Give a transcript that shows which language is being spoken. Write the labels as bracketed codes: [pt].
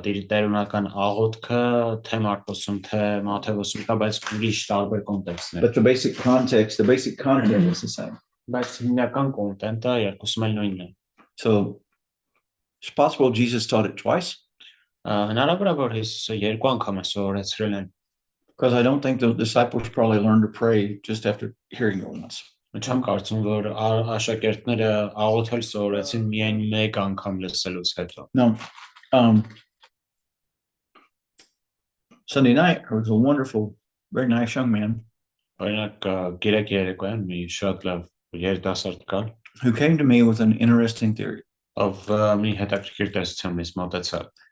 [hy] Տերունական աղոթքը թե Մարկոսում թե Մատթեոսում կա, բայց ուրիշ տարբեր կոնտեքստներ. [en] But the basic context, the basic content is the same. [hy] Բայց հիմնական կոնտենտը երկուսում էլ նույնն է. [en] So it's possible Jesus taught it twice. [hy] Հնարավոր է որ Հիսուսը երկու անգամ է սովորեցրել են. [en] Because I don't think the disciples probably learned to pray just after hearing it once. [hy] Չեմ կարծում որ աշակերտները աղոթել սովորեցին միայն մեկ անգամ լսելուց հետո. [en] No. Sunday night, there was a wonderful, very nice young man [hy] Օրինակ գիրակ երեկոյան մի շատ լավ երիտասարդ կար, [en] who came to me with an interesting theory. [hy] Ով մի հետաքրքիր տեսություն ինձ մոտեցավ.